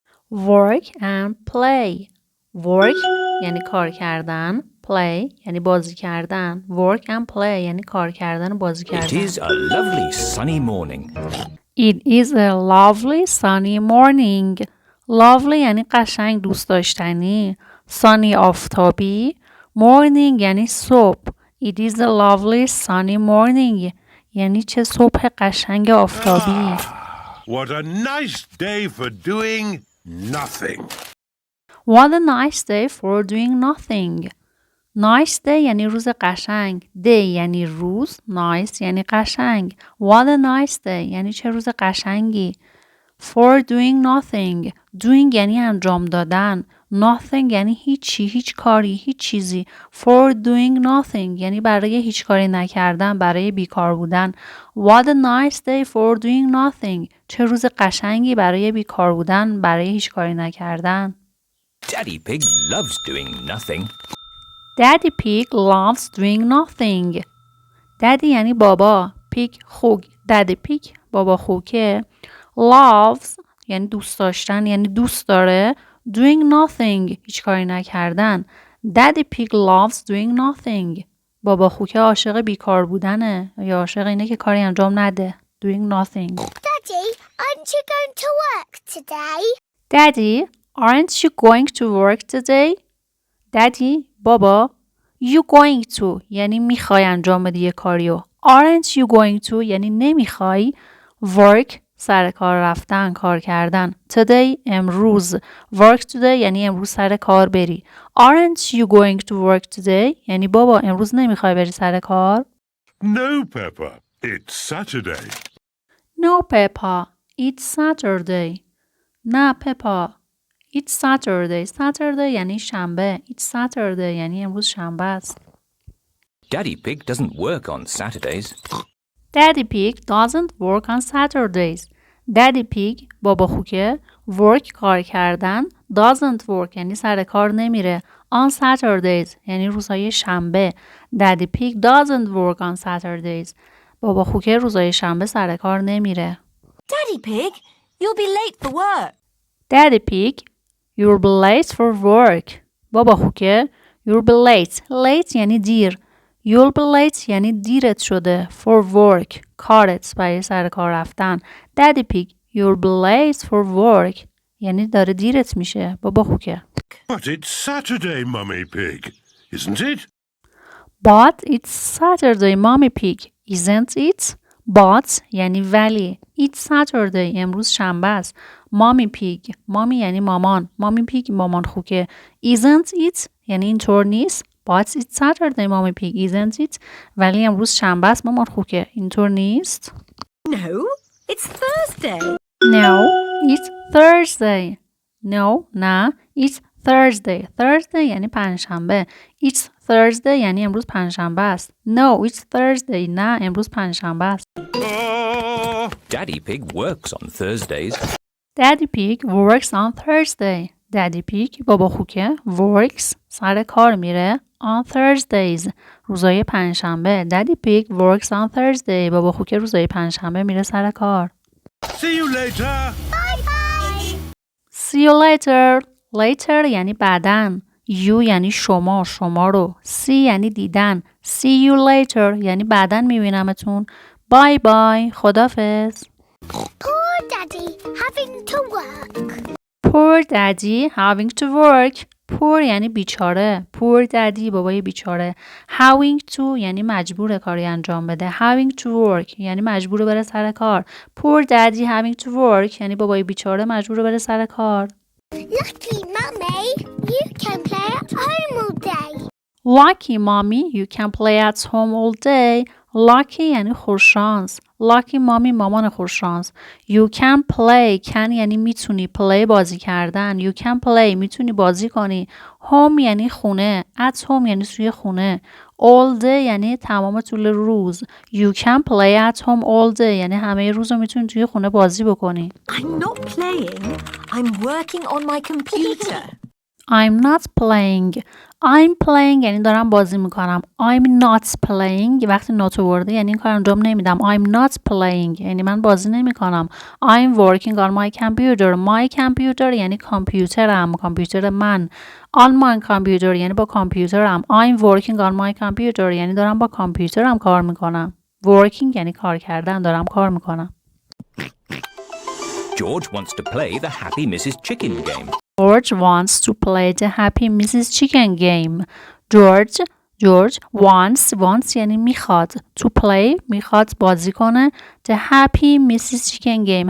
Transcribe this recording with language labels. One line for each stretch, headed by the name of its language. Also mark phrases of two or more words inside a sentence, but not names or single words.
English: work and play. work
Persian: یعنی کار کردن. play یعنی بازی کردن.
English: work and play
Persian: یعنی کار کردن و بازی کردن.
English: It is a lovely sunny morning. It is a lovely sunny morning.
Persian: lovely یعنی قشنگ، دوست داشتنی. sunny آفتابی. morning یعنی صبح.
English: It is a lovely sunny morning.
Persian: یعنی چه صبح قشنگ آفتابی.
English: What a nice day for doing nothing. What a nice day for doing nothing. Nice day
Persian: یعنی روز قشنگ. Day یعنی روز. Nice یعنی قشنگ.
English: What a nice day
Persian: یعنی چه روز قشنگی.
English: For doing nothing. Doing
Persian: یعنی انجام دادن. Nothing یعنی هیچی، هیچ کاری، هیچ چیزی.
English: For doing nothing
Persian: یعنی برای هیچ کاری نکردن، برای بیکار بودن.
English: What a nice day for doing nothing.
Persian: چه روز قشنگی برای بیکار بودن، برای هیچ کاری نکردن.
English: Daddy Pig loves doing nothing. Daddy Pig loves doing nothing.
Persian: Daddy یعنی بابا. Pig خوک. Daddy Pig بابا خوکه. Loves یعنی دوست داشتن، یعنی دوست داره.
English: Doing nothing
Persian: هیچ کاری نکردن.
English: Daddy Pig loves doing nothing.
Persian: بابا خوکه عاشق بیکار بودنه یا عاشق اینه که کاری انجام نده.
English: Doing nothing. Daddy, aren't you going to work today? Daddy, aren't you going to work today?
Persian: Daddy, بابا,
English: you going to
Persian: یعنی میخوای انجام بدی یه کاریو.
English: Aren't you going to
Persian: یعنی نمیخوای. Work سر کار رفتن، کار کردن. Today امروز.
English: Work today
Persian: یعنی امروز سر کار بری.
English: Aren't you going to work today
Persian: یعنی بابا امروز نمیخوای بری سر کار.
English: No, Peppa. It's Saturday. No, Peppa. It's Saturday. نه پپا. It's Saturday. Saturday
Persian: یعنی شنبه.
English: It's Saturday
Persian: یعنی امروز شنبه است.
English: Daddy Pig doesn't work on Saturdays. Daddy Pig doesn't work on Saturdays.
Persian: Daddy Pig بابا خوکه. Work کار کردن.
English: Doesn't work
Persian: یعنی سر کار نمیره.
English: On Saturdays
Persian: یعنی روزهای شنبه.
English: Daddy Pig doesn't work on Saturdays.
Persian: بابا خوکه روزهای شنبه سر کار نمیره.
English: Daddy Pig, you'll be late for work. Daddy Pig, you'll be late for work.
Persian: بابا خوکه
English: you'll be late.
Persian: Late یعنی دیر.
English: You'll be late
Persian: یعنی دیرت شده.
English: For work.
Persian: کارت برای سر کار رفتن.
English: Daddy Pig, you'll be late for work.
Persian: یعنی داره دیرت میشه. بابا خوکه.
English: But it's Saturday, Mummy Pig, isn't it? But it's Saturday, Mommy Pig. Isn't it? But
Persian: یعنی ولی.
English: It's Saturday.
Persian: امروز شنبه است.
English: Mommy Pig. Mommy
Persian: یعنی مامان. Mommy Pig مامان خوکه.
English: Isn't it?
Persian: یعنی اینطور نیست.
English: But it's Saturday, Mommy Pig. Isn't it?
Persian: ولی امروز شنبه است مامان خوکه. اینطور نیست.
English: No, it's Thursday. No, it's Thursday. No, نه. It's Thursday. Thursday
Persian: یعنی پنجشنبه.
English: It's Thursday
Persian: یعنی امروز پنجشنبه است.
English: No, it's Thursday.
Persian: نه، امروز پنجشنبه است.
English: Daddy Pig works on Thursdays. Daddy Pig works on Thursday.
Persian: Daddy Pig بابا خوکه works سر کار میره
English: on Thursdays
Persian: روزای پنجشنبه.
English: Daddy Pig works on Thursday.
Persian: بابا خوکه روزای پنجشنبه میره سر کار.
English: See you later. See you later. Later
Persian: یعنی بعدن. You یعنی شما، شما رو. See یعنی دیدن.
English: See you later
Persian: یعنی بعدن میبینمتون.
English: Bye bye. خدافظ. Poor Daddy having to work. Poor daddy having to work.
Persian: Poor یعنی بیچاره.
English: Poor daddy
Persian: بابای بیچاره.
English: Having to
Persian: یعنی مجبور کاری انجام بده.
English: Having to work
Persian: یعنی مجبور بره سر کار.
English: Poor daddy having to work
Persian: یعنی بابای بیچاره مجبور بره سر کار.
English: Lucky Mummy, you can play at home all day. Lucky mommy, you can play at home all day.
Persian: Lucky یعنی خوششانس.
English: Lucky mommy
Persian: مامان خوششانس.
English: You can play. Can
Persian: یعنی میتونی.
English: Play
Persian: بازی کردن.
English: You can play
Persian: میتونی بازی کنی. Home یعنی خونه.
English: At home
Persian: یعنی توی خونه.
English: All day
Persian: یعنی تمام طول روز.
English: You can play at home all day
Persian: یعنی همه روز رو میتونی توی خونه بازی بکنی.
English: I'm not playing. I'm working on my computer. I'm not playing. I'm playing
Persian: یعنی دارم بازی میکنم.
English: I'm not playing
Persian: وقتی not ورده یعنی این کار انجام نمیدم.
English: I'm not playing
Persian: یعنی من بازی نمیکنم.
English: I'm working on my computer. My computer
Persian: یعنی کامپیوترم. کامپیوتر من.
English: On my computer
Persian: یعنی با کامپیوترم.
English: I'm working on my computer
Persian: یعنی دارم با کامپیوترم کار میکنم. Working یعنی کار کردن. دارم کار میکنم.
English: George wants to play the Happy Mrs. Chicken game. George wants to play the Happy Mrs. Chicken game. George wants
Persian: یعنی میخواد.
English: To play
Persian: میخواد بازی کنه.
English: The Happy Mrs. Chicken game.